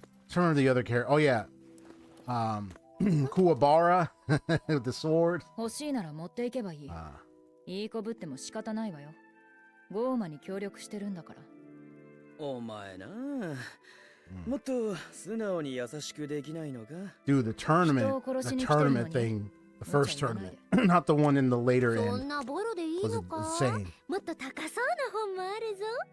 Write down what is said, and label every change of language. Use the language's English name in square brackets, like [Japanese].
[English] I don't remember the other character. Oh yeah. Kuwabara with the sword. [Japanese] 欲しいなら持っていけばいい。いい子ぶっても仕方ないわよ。ゴーマに協力してるんだから。お前な、もっと素直に優しくできないのか？ [English] Dude, the tournament thing, the first tournament, not the one in the later end, [Japanese] そんなボロでいいのか？ [English] insane. [Japanese] もっと高そうな本もあるぞ。